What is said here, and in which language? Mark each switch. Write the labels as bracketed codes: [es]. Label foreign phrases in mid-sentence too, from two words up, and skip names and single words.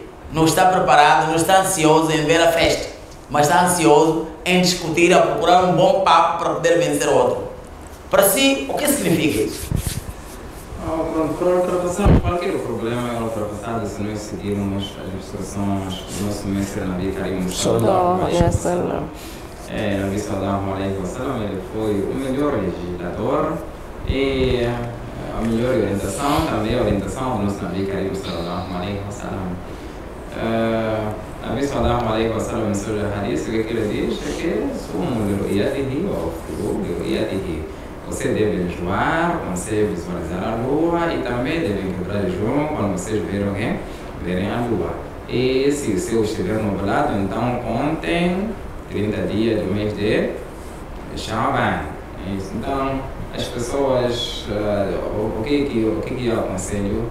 [pt] Não está preparado, não está ansioso em ver a festa, mas está ansioso em discutir, a procurar um bom papo para poder vencer o outro. Para si, o que significa isso? Para ultrapassar qualquer problema é ultrapassado se nós seguirmos as instruções do nosso mestre Nabi Karim [ar] صلى الله عليه وسلم. [pt] Nabi [ar] صلى الله عليه وسلم, [pt] ele foi o melhor legislador e a melhor orientação, também a orientação do nosso Nabi Karim [ar] صلى الله عليه وسلم. [pt] Nabi [ar] صلى الله عليه وسلم, [pt] no seu hadith, o que ele diz é que [ar] صوموا لرؤيته وأفطروا لرؤيته. [pt] Você deve jejuar quando você visualizar a lua e também deve quebrar jejum quando vocês verem a lua. E se o céu estiver nublado, então contem 30 dias do mês de Sha'ban. Então, as pessoas, o que eu aconselho?